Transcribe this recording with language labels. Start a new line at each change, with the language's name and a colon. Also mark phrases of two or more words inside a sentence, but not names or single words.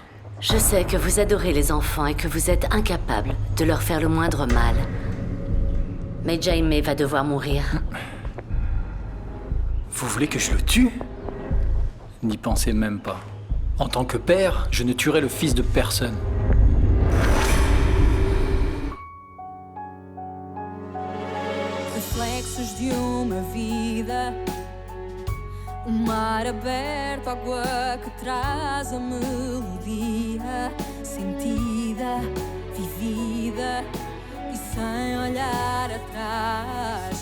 French: Je sais que vous adorez les enfants et que vous êtes incapable de leur faire le moindre mal. Mais Jaime va devoir mourir. Vous voulez que je le tue? N'y pensez même pas. En tant que père, je ne tuerai le fils de personne.
Portuguese: Reflexos de uma vida, mar aberto, água que traz a melodia, sentida, vivida e sem olhar atrás.